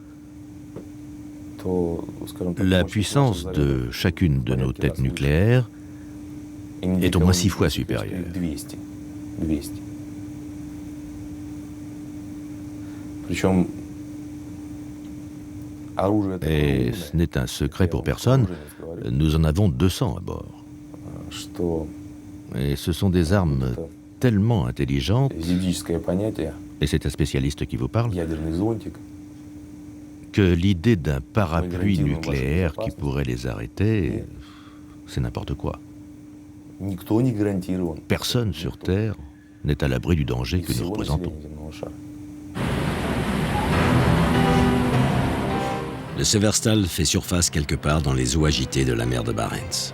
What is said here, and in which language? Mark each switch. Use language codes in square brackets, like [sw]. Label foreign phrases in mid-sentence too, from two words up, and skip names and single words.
[fr] la puissance de chacune de nos têtes nucléaires est au moins 6 fois supérieure. 200. [ru] Причем оружие это [fr] Et ce n'est un secret pour personne, nous en avons 200 à bord. [ru] что [fr] Et ce sont des armes tellement intelligentes, [ru] юридическое понятие [fr] et c'est un spécialiste qui vous parle, [ru] ядерный зонтик [fr] que l'idée d'un parapluie nucléaire qui pourrait les arrêter, c'est n'importe quoi. [ru] никто не гарантирован. [fr] Personne sur Terre n'est à l'abri du danger [ru] И [fr] que nous [ru] всего [fr] représentons. [ru] населения земного шара. [fr] Le Severstal fait surface quelque part dans les eaux agitées de la mer de Barents.